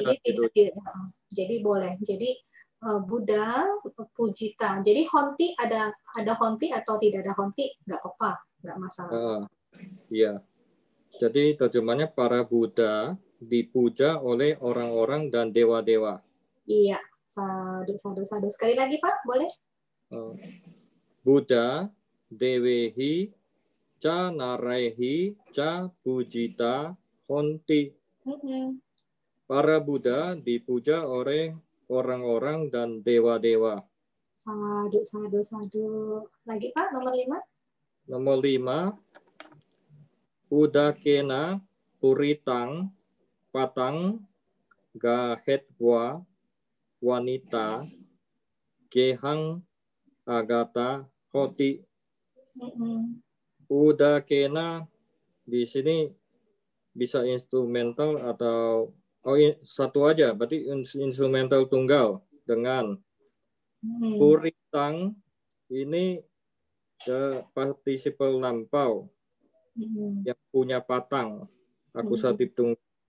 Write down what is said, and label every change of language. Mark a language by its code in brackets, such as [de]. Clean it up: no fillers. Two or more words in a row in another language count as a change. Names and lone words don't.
[id] Jadi boleh. Jadi [pi] Buddha pujita. [id] Jadi honti ada honti atau tidak ada honti nggak apa-apa, nggak masalah. Iya. Jadi terjemahnya para Buddha dipuja oleh orang-orang dan dewa-dewa. Iya, sadu. Sekali lagi Pak, boleh? [pi] Buddha dewehi ca narehi ca pujita honti. [id] Para Buddha dipuja oleh orang-orang dan dewa-dewa. [pi] Sadu, sadu, sadu. [id] Lagi Pak, nomor 5. Nomor 5, [pi] Udakena Puritang Patang Gahetwa Wanita Gehang Agata Hoti. [id] Udakena di sini bisa instrumental atau satu aja, berarti instrumental tunggal dengan Puritang ini partisiple lampau yang punya patang akusatif tunggal.